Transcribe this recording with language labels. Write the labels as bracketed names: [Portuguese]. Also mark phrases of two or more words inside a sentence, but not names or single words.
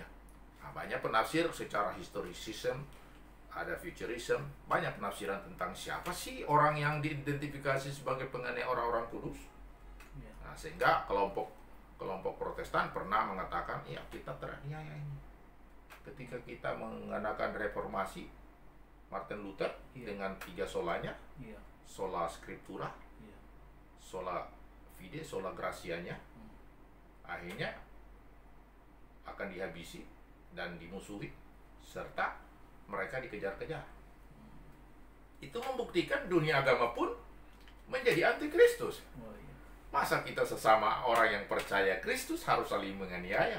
[Indonesian] Nah, banyak penafsir secara historicism, ada futurism, banyak penafsiran tentang siapa sih orang yang diidentifikasi sebagai pengenai orang-orang kudus. Iya. Nah, sehingga kelompok Protestan pernah mengatakan, ya kita teraniaya ini. Ketika kita menggunakan reformasi, Martin Luther dengan 3 solanya, [Latin] sola scriptura, sola fide, sola gratianya, [Indonesian] akhirnya akan dihabisi dan dimusuhi serta mereka dikejar-kejar. Itu membuktikan dunia agama pun menjadi antikristus. Masa kita sesama orang yang percaya Kristus harus saling menganiaya?